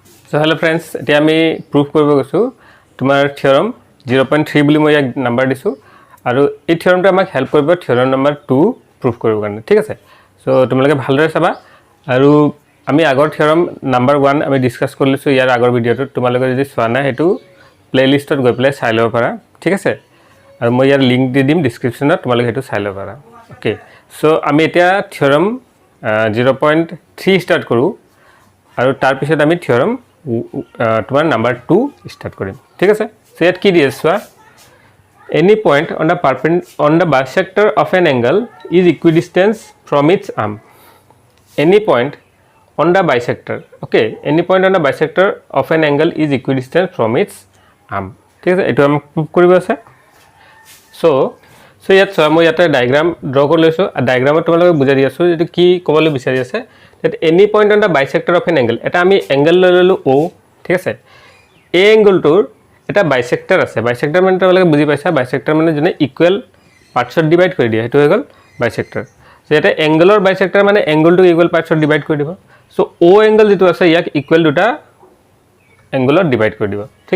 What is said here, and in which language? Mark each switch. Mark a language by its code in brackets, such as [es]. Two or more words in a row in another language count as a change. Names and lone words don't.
[en] So hello friends, [as] এতিয়া আমি প্ৰুফ কৰিব গৈছো তোমাৰ থিওৰাম 0.3 বুলি মই এক নাম্বাৰ দিছো আৰু এই থিওৰামটো আমাক হেল্প কৰিব [en] theorem number 2 [as] প্ৰুফ কৰিব কাৰণে ঠিক আছে সো তোমালোকে ভালদৰে চাবা আৰু আমি আগৰ [en] theorem number 1 [as] আমি ডিসকাস কৰিছো ইয়াৰ আগৰ ভিডিওটো তোমালোকে যদি চোৱা নাই হেতু প্লেলিষ্টত গৈ প্লে চাই লব পাৰা ঠিক আছে আৰু মই ইয়াৰ লিংক দি দিম ডেসক্ৰিপচনত তোমালোকে হেতু চাই লব পাৰা [en] okay so [as] আমি এতিয়া থিওৰাম 0.3 স্টাৰ্ট কৰো আৰু তাৰ পিছত আমি থিওৰাম তোমার নাম্বার 2 স্টার্ট করিম ঠিক আছে সো ইয়াত কি দিয়েছবা [en] any point on the bisector of an angle is equidistant from its arm any point on the bisector okay any point on the bisector of an angle is equidistant from its arm [as] ঠিক আছে এটো আমি প্রুফ কৰিব আছে সো ইয়াত মই ইয়াতে [en] diagram draw [as] কৰি লৈছো ডায়াগ্ৰামত তোমালোকে বুজাই দি আছো যেটো কি কবলৈ বিচাৰি আছে [en] that any point on the bisector of an angle [as] এটা আমি অ্যাঙ্গেল ললো O ঠিক আছে এই অ্যাঙ্গেলটোৰ এটা বাইসেক্টৰ আছে বাইসেক্টৰ মানে তোমালোকে বুজি পাইছা বাইসেক্টৰ মানে যেনে [en] equal partsত [as] ডিভাইড কৰি দিয়ে হেতু হৈ গল বাইসেক্টৰ সো এটা অ্যাঙ্গেলৰ বাইসেক্টৰ মানে অ্যাঙ্গেলটো [en] equal partsত [as] ডিভাইড কৰি দিব সো O অ্যাঙ্গেল যেটো আছে ইয়াক ইকুৱেল দুটা অ্যাঙ্গেলত ডিভাইড কৰি দিব ঠিক